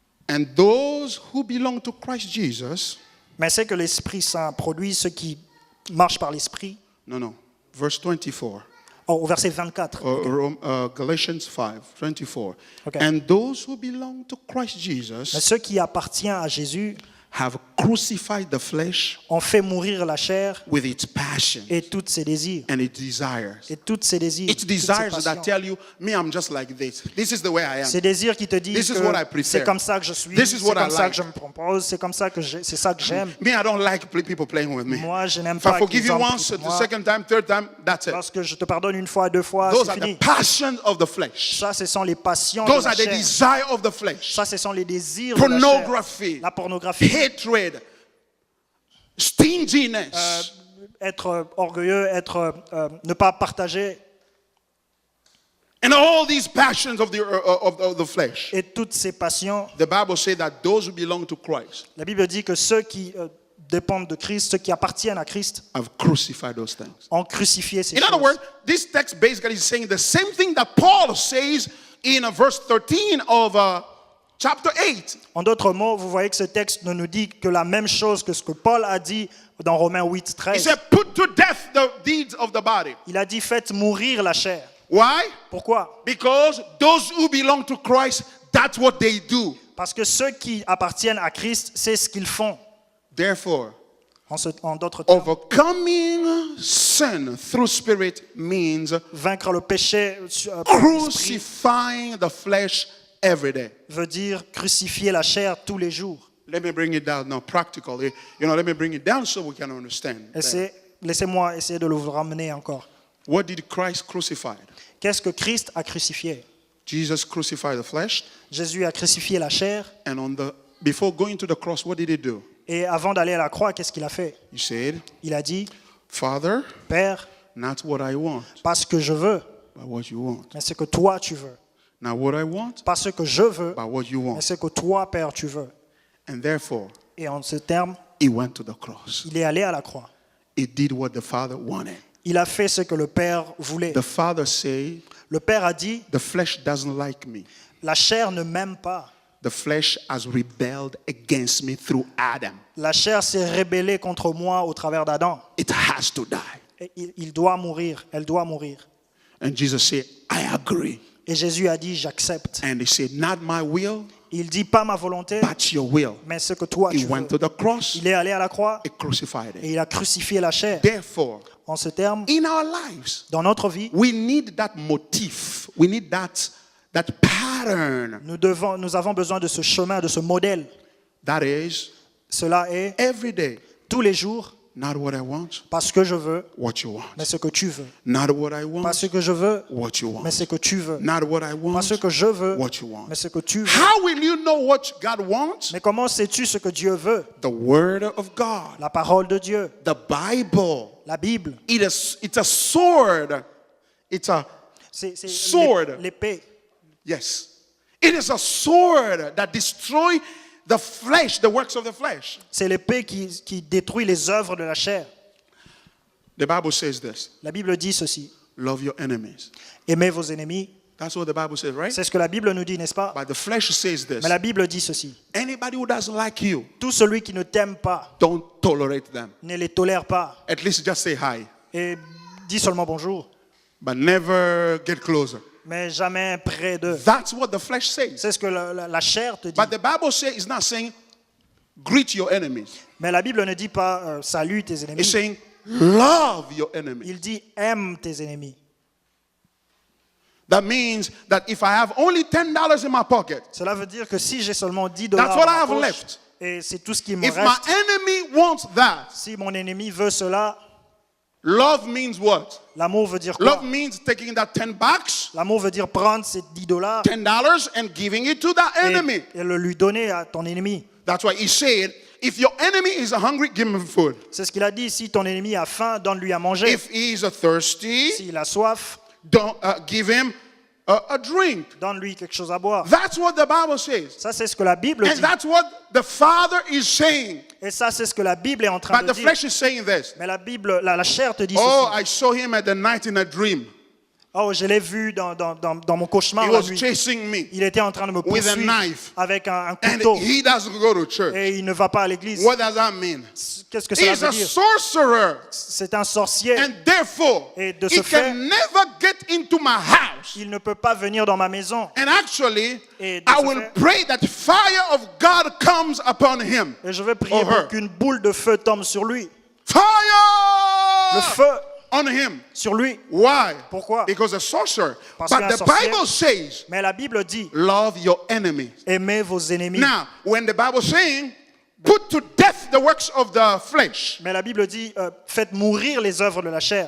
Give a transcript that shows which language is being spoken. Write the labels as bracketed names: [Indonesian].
[English] And those who belong to Christ Jesus, [French] mais c'est que l'Esprit Saint produit ceux qui marchent par l'Esprit. [English] no, verse 24. [French] Oh, au verset 24. [English] Galatians 5, 24. Okay. And those who belong to Christ [French] Mais [English] Jesus [French] ceux qui appartiennent à Jésus [English] have crucified the flesh [French] ont fait mourir la chair [English] with its passion [French] et tous ses désirs. [English] and its desires. [French] Et toutes ses désirs. [English] It's [French] toutes ses [English] desires that [French] passions. [English] tell you, me, I'm just like this. This is the way I am. [French] Ces désirs qui te disent [English] This is what I [French] que [English] prefer. [French] c'est comme ça que je suis, [English] This is [French] c'est [English] what I [French] comme ça [English] like. [French] que je me propose, c'est comme ça que c'est ça que j'aime. [English] Me, I don't like people playing with me. [French] Moi, je n'aime [English] If I [French] pas [English] forgive [French] qu'ils [English] you [French] en [English] once, [French] prient [English] the [French] pour moi. [English] second time, third time, that's it. [French] Lorsque je te pardonne une fois, deux fois, [English] Those [French] c'est [English] are the [French] fini. [English] passions of the flesh. [French] Ça, ce sont les passions [English] Those [French] de [English] are [French] la [English] the [French] chair. [English] desire of the flesh. [French] Ça, ce sont les désirs de la chair. [English] Pornography, [French] La pornographie, [English] hatred, stinginess, [French] être orgueilleux, ne pas partager, [English] and all these passions of the flesh. [French] et toutes ces passions. [English] The Bible says that those who belong to Christ [French] La Bible dit que ceux qui dépendent de Christ, ceux qui appartiennent à Christ, [English] have crucified those things. [French] ont crucifié ces [English] In other [French] choses. [English] words, this text basically is saying the same thing that Paul says in verse 13 of chapter 8. [French] En d'autres mots, vous voyez que ce texte ne nous dit que la même chose que ce que Paul a dit dans Romains 8, [English] He [French] 13. [English] said, put to death the deeds of the body. [French] Il a dit faites mourir la chair. [English] Why? [French] Pourquoi? [English] Because those who belong to Christ, that's what they do. [French] Parce que ceux qui appartiennent à Christ, c'est ce qu'ils font. [English] Therefore, [French] En d'autres termes, [English] overcoming sin through spirit means [French] vaincre le péché par l'esprit [English] crucifying the flesh every day. [French] veut dire crucifier la chair tous les jours. [English] Let me bring it down now practically. Let me bring it down so we can understand. [French] Laissez-moi essayer de le ramener encore. [English] What did Christ crucify? [French] Qu'est-ce que Christ a crucifié? [English] Jesus crucified the flesh, [French] Jésus a crucifié la chair, [English] and before going to the cross, what did he do? [French] et avant d'aller à la croix, qu'est-ce qu'il a fait? [English] He said, [French] Il a dit, [English] Father, [French] Père, [English] not what I want, [French] pas ce que je veux, [English] but what you want. [French] mais ce que toi tu veux. [English] Not what I want, [French] Pas ce que je veux, [English] but what you [French] mais [English] want. [French] ce que toi, Père, tu veux. [English] And therefore, [French] Et en ce terme, [English] he went to the cross. [French] il est allé à la croix. [English] He did what the Father wanted. [French] Il a fait ce que le Père voulait. [English] The Father said, [French] Le Père a dit, [English] the flesh doesn't like me. [French] la chair ne m'aime pas. [English] The flesh has rebelled against me through Adam. [French] La chair s'est rébellée contre moi au travers d'Adam. [English] It has to die. [French] Et il doit mourir, elle doit mourir. [English] And Jesus said, I agree. [French] Et Jésus a dit, j'accepte. [English] And he said, not my will, [French] Il dit, pas ma volonté, [English] but your will. [French] mais ce que toi [English] He [French] tu veux. [English] went to the cross, [French] Il est allé à la croix [English] he crucified [French] et [English] it. [French] il a crucifié la chair. [English] Therefore, [French] En ce terme, [English] in our lives, [French] dans notre vie, [English] we need that motif. We need that pattern. [French] nous avons besoin de ce chemin, de ce modèle. [English] That is, [French] Cela est [English] every day, [French] tous les jours, [English] not what I want, [French] pas ce que je veux, [English] what you [French] mais [English] want. [French] ce que tu veux. [English] Not what I [French] Pas [English] want, [French] ce que je veux, [English] what you [French] mais [English] want. [French] ce que tu veux. [English] Not what I [French] Pas [English] want, [French] ce que je veux, [English] what you want. [French] mais ce que tu veux. [English] How will you know what God wants? [French] Mais comment sais-tu ce que Dieu veut? [English] The Word of God, [French] La parole de Dieu, [English] the Bible. [French] la Bible. [English] It's a sword. It's a, [French] C'est [English] Sword. [French] l'épée. [English] yes. It is a sword that destroys the flesh, the works of the flesh. [French] C'est l'épée qui détruit les œuvres de la chair. [English] The Bible says this. [French] La Bible dit ceci. [English] Love your enemies. [French] Aimez vos ennemis. [English] That's what the Bible says, right? [French] C'est ce que la Bible nous dit, n'est-ce pas? [English] But the flesh says this. [French] Mais la Bible dit ceci. [English] Anybody who doesn't like you, [French] Tout celui qui ne t'aime pas, [English] don't tolerate them. [French] ne les tolère pas. [English] At least just say hi, [French] Et dis seulement bonjour. [English] but never get closer. [French] Mais jamais près d'eux. [English] That's what the flesh says. [French] C'est ce que la chair te dit. [English] But the Bible says it's not saying greet your enemies. [French] Mais la Bible ne dit pas salue tes [English] It's [French] ennemis. [English] saying love your enemies. [French] Il dit aime tes ennemis. [English] That means that if I have only $10 in my pocket, [French] Cela veut dire que si j'ai seulement 10 [English] that's [French] dollars [English] what I [French] dans ma [English] have [French] poche, [English] left. [French] et c'est tout ce qui me [English] If my [French] reste, [English] enemy wants that, [French] si mon ennemi veut cela, [English] love means what? [French] l'amour veut dire [English] Love [French] quoi? [English] means taking that $10, [French] L'amour veut dire prendre ces 10 dollars [English] $10 and giving it to that enemy. [French] et le lui donner à ton ennemi. [English] That's why he said, if your enemy is hungry, give him food. [French] C'est ce qu'il a dit. Si ton ennemi a faim, donne-lui à manger. [English] If he is thirsty, [French] S'il a soif, [English] don't give him a drink. [French] donne-lui quelque chose à boire. [English] That's what the Bible says. [French] Ça, c'est ce que la Bible [English] And [French] dit. [English] that's what the Father is saying. [French] Et ça, c'est ce que la Bible est en train [English] But [French] de [English] the [French] dire. [English] flesh is saying this. [French] Mais la Bible, la chair te dit [English] Oh, [French] ceci. [English] I saw him at the night in a dream. [French] Oh, je l'ai vu dans mon cauchemar [English] He [French] la [English] was [French] nuit. [English] chasing me [French] Il était en train de me [English] with a [French] poursuivre [English] knife. [French] avec un [English] And [French] couteau [English] he doesn't go to church. [French] et il ne va pas à l'église. [English] What does that mean? [French] Qu'est-ce que cela [English] He's [French] veut [English] a [French] dire? [English] sorcerer. [French] C'est un sorcier. [English] And therefore, [French] Et de [English] he [French] ce fait, [English] can never get into my house. [French] il ne peut pas venir dans ma maison. [English] And actually, [French] Et de [English] I [French] ce [English] will [French] fait- [English] pray that fire of God comes upon him. [French] Et je vais prier [English] Or her. [French] pour qu'une boule de feu tombe sur lui. Le [English] Fire [French] feu [English] on him. [French] sur lui. [English] Why? [French] Pourquoi? [English] Because a sorcerer. [French] Parce [English] But [French] qu'un [English] the [French] sorcier- [English] Bible says, [French] Mais la Bible dit, [English] love your enemy. [French] aimez vos ennemis. [English] Now, when the Bible saying, put to death the works of the flesh, [French] Mais la Bible dit, faites mourir les œuvres de la chair.